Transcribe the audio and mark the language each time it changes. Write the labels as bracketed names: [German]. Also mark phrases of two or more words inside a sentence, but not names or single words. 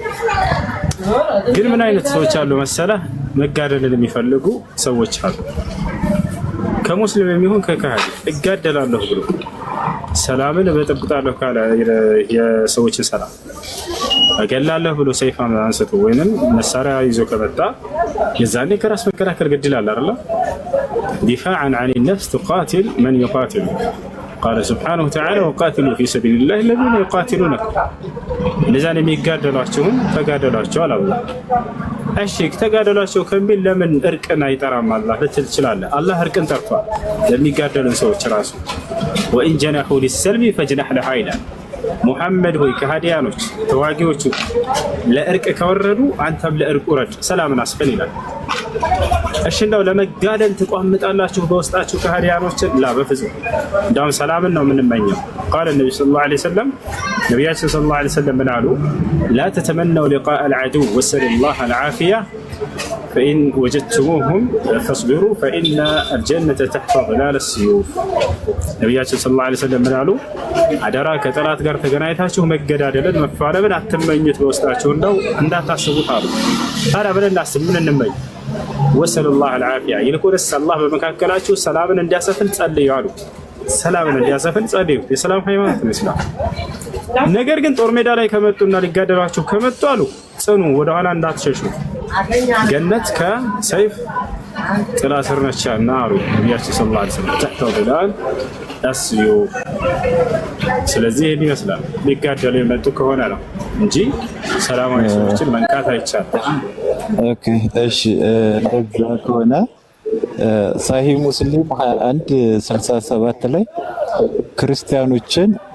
[Amharic] ግን ምን አይነት ሰዎች አሉ መሰለህ መጋደልን የሚፈልጉ ሰዎች አሉ ከሙስሊም የሚሆን ከካህዲ እጋደላለሁ ብሎ ሰላምን በጥብጣለሁ ካለ የሰዎችን ሰላም እገላለሁ ብሎ ሰይፍ አንስቶ ወይንም መሳሪያ ይዞ ከመጣ የዛኔ ከራስ መከላከል ግድ ይላል አይደል [Arabic] دفاعا عن النفس تقاتل من يقاتل قال سبحانه وتعالى وقاتلوا في سبيل الله الذين يقاتلونكم لذا [Amharic] የሚጋደሏቸውን ተጋደሏቸው አለ አላህ እሺ ተጋደሏቸው ከሚል ለምን እርቅን አይጠራም አላህ ልትል ትችላለህ አላህ እርቅን ጠርቷል ለሚጋደሉን ሰዎች ራሱ [Arabic] وإن جنحوا للسلم فاجنح لها [Amharic] ይላል ሙሐመድ ሆይ ከሃዲያኖች ተዋጊዎቹ ለእርቅ ከወረዱ አንተም ለእርቅ ውረድ ሰላምን አስፈን ይላል እሺ እንደው ለመጋደል ተቋምጣላችሁ በውስጣችሁ ከሃዲያኖችን ላ በፍጹም እንደውም ሰላምን ነው የምንመኘው [Arabic] قال النبي صلى الله عليه وسلم [Amharic] ነብያችን [Arabic] صلى الله عليه وسلم [Amharic] ምናሉ [Arabic] لا تتمنوا لقاء العدو وسل الله العافية فإن وجدتموهم فاصبروا فإن الجنة تحت ظلال السيوف [Amharic] ነብያችን [Arabic] صلى الله عليه وسلم [Amharic] ምናሉ አደራ ከጠላት ጋር ተገናኝታችሁ መገዳደልን መፋለምን አትመኙት በውስጣችሁ እንደው እንዳታስቡት አሉ ታዲያ ብለን እናስብ ምን እንመኝ [Arabic] وسل الله العافية [Amharic] ይልቁንስ አላህ በመካከላችሁ ሰላምን እንዲያሰፍን ጸልዩ አሉ ሰላምን እንዲያሰፍን ጸልዩ የሰላም ሃይማኖት ነው እስላም ነገር ግን ጦር ሜዳ ላይ ከመጡና ሊጋደሏችሁ ከመጡ አሉ ጽኑ ወደኋላ እንዳትሸሹ ገነት ከሰይፍ ጥላ ስር ነችና አሉ ነብያችን [Arabic] صلى الله عليه وسلم تحت ظلال السيوف [Amharic] ስለዚህ ይሄን ይመስላል ሊጋደሉ የመጡ ከሆነ ነው እንጂ ሰላማዊ ሰዎችን መንካት አይቻልም ኦኬ እሺ እንደዛ ከሆነ ሳሂህ ሙስሊም 2167 ላይ ክርስቲያኖችን